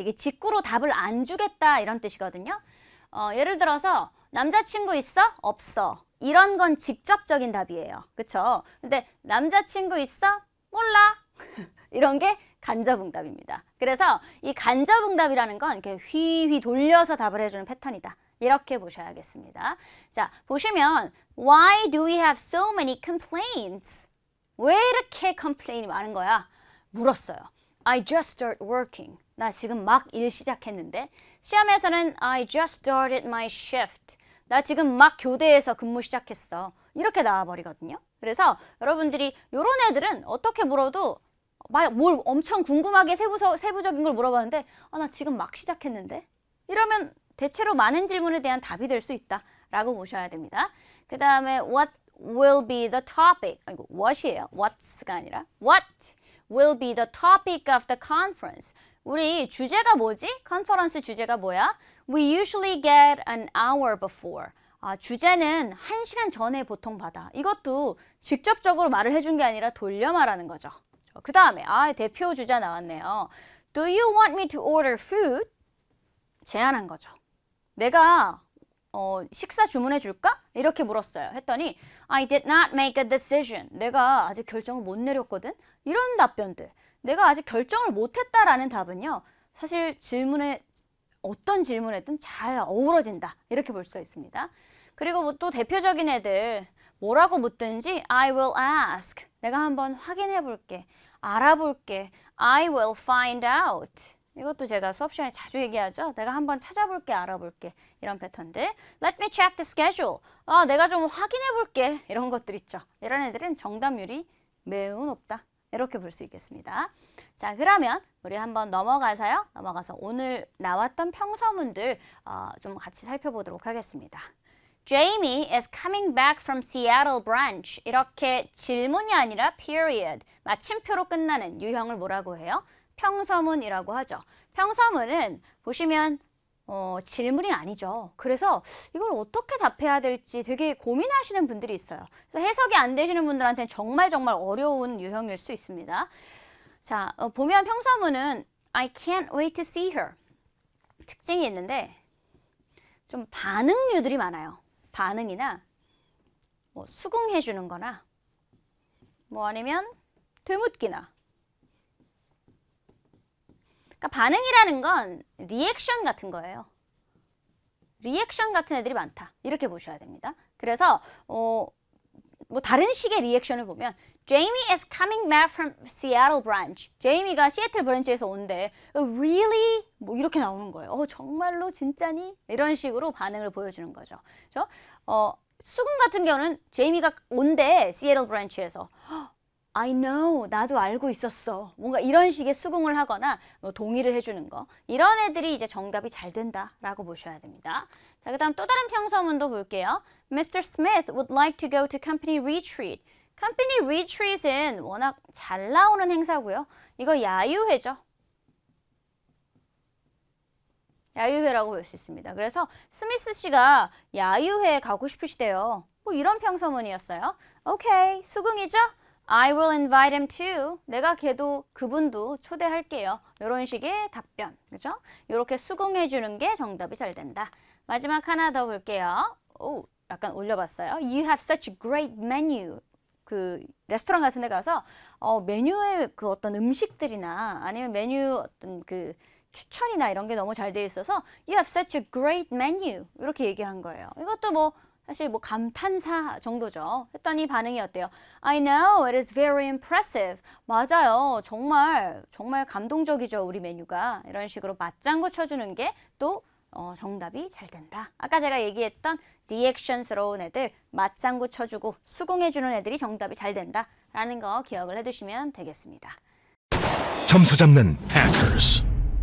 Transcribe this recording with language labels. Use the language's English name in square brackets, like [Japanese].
[Korean] 이게 직구로 답을 안 주겠다 이런 뜻이거든요. 예를 들어서 남자친구 있어? 없어. 이런 건 직접적인 답이에요. 그쵸? 근데 남자친구 있어? 몰라. 이런 게 간접응답입니다. 그래서 이 간접응답이라는 건 이렇게 휘휘 돌려서 답을 해주는 패턴이다. 이렇게 보셔야겠습니다. 자, 보시면 [English] Why do we have so many complaints? [Korean] 왜 이렇게 컴플레인이 많은 거야? 물었어요. [English] I just started working. [Korean] 나 지금 막 일 시작했는데. 시험에서는 [English] I just started my shift. [Korean] 나 지금 막 교대에서 근무 시작했어. 이렇게 나와버리거든요. 그래서 여러분들이 이런 애들은 어떻게 물어도 뭘 엄청 궁금하게 세부적인 걸 물어봤는데 나 지금 막 시작했는데? 이러면 대체로 많은 질문에 대한 답이 될 수 있다라고 보셔야 됩니다. 그 다음에 [English] What will be the topic? [Korean] 이거 what이에요. what's.가 아니라 [English] What will be the topic of the conference? [Korean] 우리 주제가 뭐지? 컨퍼런스 주제가 뭐야? [English] We usually get an hour before. [Korean] 주제는 1시간 전에 보통 받아. 이것도 직접적으로 말을 해준 게 아니라 돌려 말하는 거죠. 그 다음에 대표 주자 나왔네요. [English] Do you want me to order food? [Korean] 제안한 거죠. 내가 식사 주문해 줄까? 이렇게 물었어요. 했더니 [English] I did not make a decision. [Korean] 내가 아직 결정을 못 내렸거든. 이런 답변들. 내가 아직 결정을 못했다라는 답은요. 사실 어떤 질문에든 잘 어우러진다. 이렇게 볼 수가 있습니다. 그리고 뭐 또 대표적인 애들 뭐라고 묻든지 [English] I will ask. [Korean] 내가 한번 확인해 볼게. 알아볼게. [English] I will find out. [Korean] 이것도 제가 수업 시간에 자주 얘기하죠. 내가 한번 찾아볼게, 알아볼게. 이런 패턴들. [English] Let me check the schedule. [Korean] 내가 좀 확인해 볼게. 이런 것들 있죠. 이런 애들은 정답률이 매우 높다. 이렇게 볼 수 있겠습니다. 자, 그러면 우리 한번 넘어가서 오늘 나왔던 평서문들 좀 같이 살펴보도록 하겠습니다. [English] Jamie is coming back from Seattle branch. [Korean] 이렇게 질문이 아니라 period, 마침표로 끝나는 유형을 뭐라고 해요? 평서문이라고 하죠. 평서문은 보시면 질문이 아니죠. 그래서 이걸 어떻게 답해야 될지 되게 고민하시는 분들이 있어요. 그래서 해석이 안 되시는 분들한테는 정말 어려운 유형일 수 있습니다. 자, 보면 평서문은 [English] I can't wait to see her. [Korean] 특징이 있는데 좀 반응류들이 많아요. 반응이나 뭐 수긍해 주는 거나 뭐 아니면 되묻기나. 그러니까 반응이라는 건 리액션 같은 거예요. 리액션 같은 애들이 많다. 이렇게 보셔야 됩니다. 그래서 뭐 다른 식의 리액션을 보면 [English] Jamie is coming back from Seattle branch. [Korean] 제이미가 시애틀 브랜치에서 온대. [English] Really? [Korean] 뭐 이렇게 나오는 거예요. 정말로? 진짜니? 이런 식으로 반응을 보여주는 거죠. 그렇죠? 수긍 같은 경우는 제이미가 온대. 시애틀 브랜치에서. [English] I know. [Korean] 나도 알고 있었어. 뭔가 이런 식의 수긍을 하거나 뭐 동의를 해주는 거. 이런 애들이 이제 정답이 잘 된다라고 보셔야 됩니다. 자, 그 다음 또 다른 평서문도 볼게요. [English] Mr. Smith would like to go to company retreat. [Korean] 컴퍼니 리트릿은 워낙 잘 나오는 행사고요. 이거 야유회죠. 야유회라고 볼 수 있습니다. 그래서 스미스 씨가 야유회에 가고 싶으시대요. 뭐 이런 평서문이었어요. 오케이, 수긍이죠? [English] I will invite him too. [Korean] 내가 그분도 초대할게요. 이런 식의 답변, 그죠? 이렇게 수긍해 주는 게 정답이 잘 된다. 마지막 하나 더 볼게요. 약간 올려봤어요. [English] You have such a great menu. [Korean] 그 레스토랑 같은 데 가서 메뉴에 그 어떤 음식들이나 아니면 메뉴 어떤 그 추천이나 이런 게 너무 잘 돼 있어서 [English] You have such a great menu [Korean] 이렇게 얘기한 거예요. 이것도 뭐 사실 뭐 감탄사 정도죠. 했더니 반응이 어때요? [English] I know it is very impressive. [Korean] 맞아요. 정말 감동적이죠. 우리 메뉴가. 이런 식으로 맞장구 쳐주는 게 또 정답이 잘 된다. 아까 제가 얘기했던 리액션스러운 애들 맞장구 쳐주고 수긍해주는 애들이 정답이 잘 된다라는 거 기억을 해두시면 되겠습니다. 점수 잡는 Hackers.